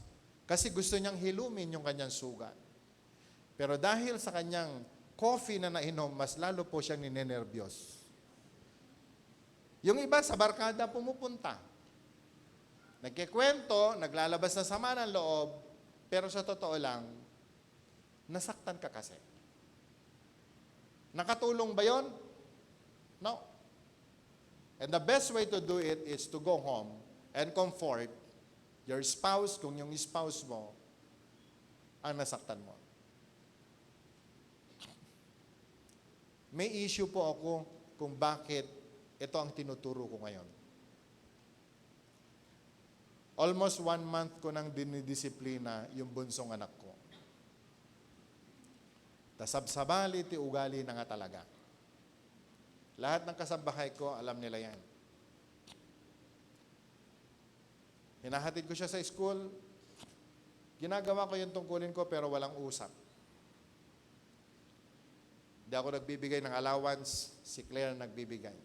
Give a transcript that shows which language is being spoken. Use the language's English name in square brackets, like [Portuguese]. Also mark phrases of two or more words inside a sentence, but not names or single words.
[Filipino] Kasi gusto niyang hilumin yung kanyang sugat. Pero dahil sa kanyang coffee na nainom, mas lalo po siyang ninenervyos. Yung iba sa barkada pumupunta. Nagkikwento, naglalabas na sama ng loob, pero sa totoo lang, nasaktan ka kasi. Nakatulong ba yon? [English] No. And the best way to do it is to go home and comfort your spouse, [Filipino] kung yung spouse mo, ang nasaktan mo. May issue po ako kung bakit ito ang tinuturo ko ngayon. [English] Almost 1 month [Filipino] ko nang dinidisiplina yung bunsong anak ko. [Iloko] Tasabsabali ti ugali na nga talaga. [Filipino] Lahat ng kasambahay ko, alam nila yan. Hinahatid ko siya sa school, ginagawa ko yung tungkulin ko pero walang usap. Hindi ako nagbibigay ng allowance, si Claire nagbibigay.